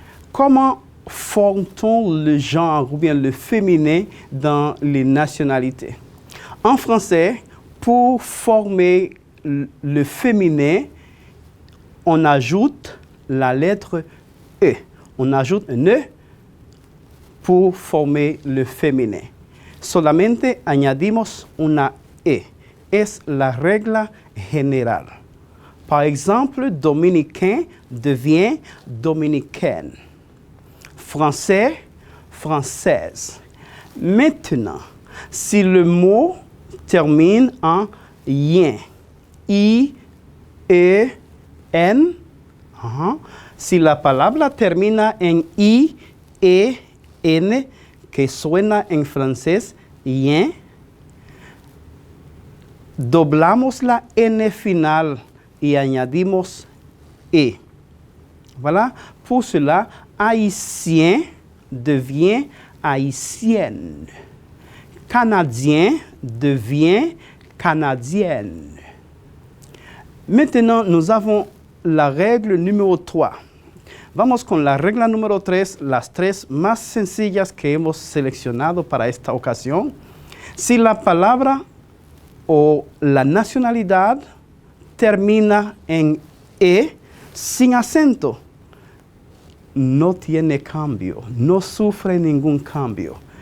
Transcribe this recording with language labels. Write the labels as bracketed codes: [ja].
[fr] Comment forme-t-on le genre ou bien le féminin dans les nationalités? En français, pour former le féminin, on ajoute la lettre E. On ajoute un E pour former le féminin. [es] Solamente añadimos una E. Es la regla general. [fr] Par exemple, dominicain devient dominicaine. Français, française. Maintenant, si le mot termine en ien, I, E, N, [es] si la palabra termina en I, E, N, que suena en francés, ien, doblamos la N final y añadimos E. [fr] Voilà, pour cela, haïtien devient haïtienne. Canadien devient canadienne. Maintenant, nous avons la règle numéro 3. [es] Vamos con la regla número 3, las tres más sencillas que hemos seleccionado para esta ocasión. Si la palabra o la nacionalidad termina en E sin acento, no tiene cambio, no sufre ningún cambio.